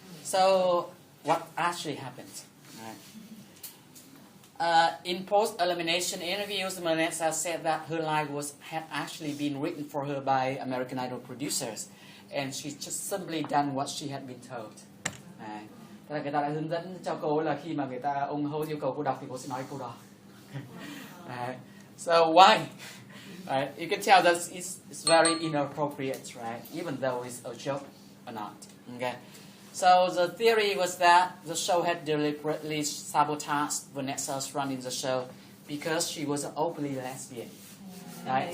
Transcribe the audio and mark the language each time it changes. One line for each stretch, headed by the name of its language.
English: So what actually happened? Right. In post-elimination interviews, Vanessa said that her life had actually been written for her by American Idol producers, and she just simply done what she had been told. Right.
Vietnamese: Tức là người ta đã hướng dẫn cho cô là khi mà ông host yêu cầu cô đọc thì cô sẽ nói câu đó.
English: Right. So why? Right. You can tell that it's very inappropriate, right? Even though it's a joke or not. Okay. So the theory was that the show had deliberately sabotaged Vanessa's run in the show because she was an openly lesbian. Right?